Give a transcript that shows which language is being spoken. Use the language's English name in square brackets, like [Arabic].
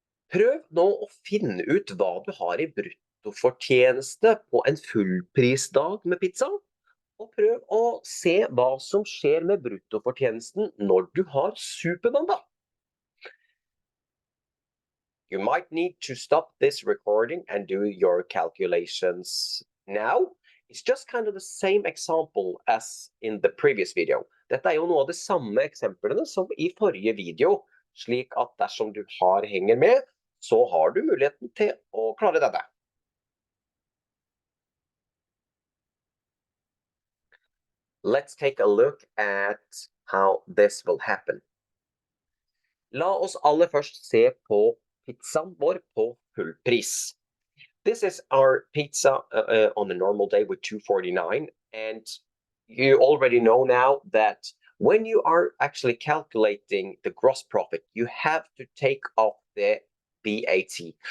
[Norwegian] Prøv nå å finne ut hva du har i bruttofortjeneste på en fullprisdag med pizza, og prøv å se hva som skjer med bruttofortjenesten når du har supermandag. [English] You might need to stop this recording and do your calculations now. It's just kind of the same example as in the previous video. [Norwegian] Dette jo noe av de samme eksemplene som i forrige video, slik at dersom du henger med, så har du muligheten til å klare dette. [English] Let's take a look at how this will happen. [Norwegian] La oss aller først se på pizzaen vår på full pris. [English] This is our pizza on a normal day with $2.49, and you already know now that when you are actually calculating the gross profit, you have to take off the VAT.